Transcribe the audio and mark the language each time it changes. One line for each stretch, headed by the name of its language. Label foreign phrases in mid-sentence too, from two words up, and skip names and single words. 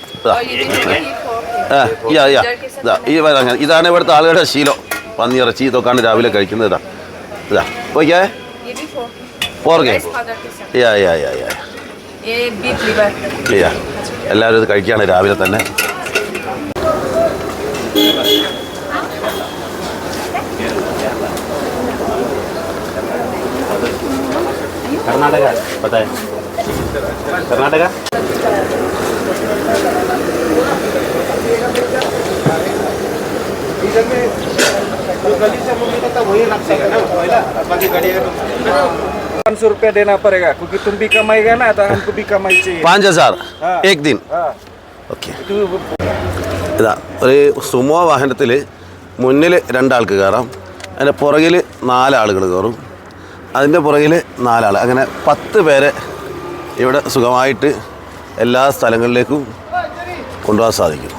Malayalam: ഇതാണ് ഇവിടുത്തെ ആളുകളുടെ ശീലം. പന്നിയിറച്ചി ഇതൊക്കെയാണ് രാവിലെ കഴിക്കുന്നത്. ഇതാ ഓക്കെ. പോർക്കെ. എല്ലാവരും ഇത് കഴിക്കുകയാണ് രാവിലെ തന്നെ.
Hindi: कर्नाटका पता है कर्नाटका गली से मुझे तो वही रखा है ना पहला बाकी गाड़ी का 500 रुपया देना पड़ेगा क्योंकि तुम भी कमाएगा ना तो हमको भी कमाई चाहिए 5,000 हाँ। एक दिन हाँ
Malayalam: ഓക്കെ ഇതാ ഒരു സുമോ വാഹനത്തിൽ മുന്നിൽ 2 ആൾക്ക് കയറാം, അതിൻ്റെ പുറകിൽ 4 ആളുകൾ കയറും, അതിൻ്റെ പുറകിൽ 4 ആൾ, അങ്ങനെ 10 പേരെ ഇവിടെ സുഖമായിട്ട് എല്ലാ സ്ഥലങ്ങളിലേക്കും കൊണ്ടുപോകാൻ സാധിക്കും.